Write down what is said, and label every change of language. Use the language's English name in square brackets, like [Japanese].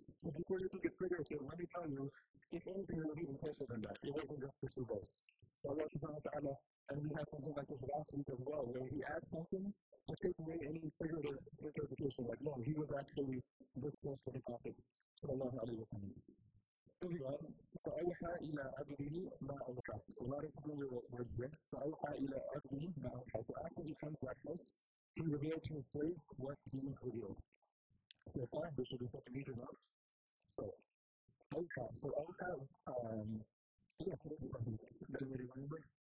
[English] So before you think it's figurative, let me tell you, if anything, it was even closer than that. It wasn't just the 2 bows. So Allah subhanahu wa ta'ala, and we had something like this last week as well, where he adds something to take away any figurative interpretation, like, no, he was actually this close to the Prophet sallallahu alayhi wa sallam. Moving on, [Arabic] فَأَوْحَى إِلَىٰ عَبْدِهِ مَا أَوْحَى. [English] So a lot of familiar words there. [Arabic] فَأَوْحَى إِلَىٰ عَبْدِهِ مَا أَوْحَى. [English] So after he comes that close, he revealed to his slave what he revealed. So far, there should be something needed up. So, أوحى. So أوحى, yes, anybody remember?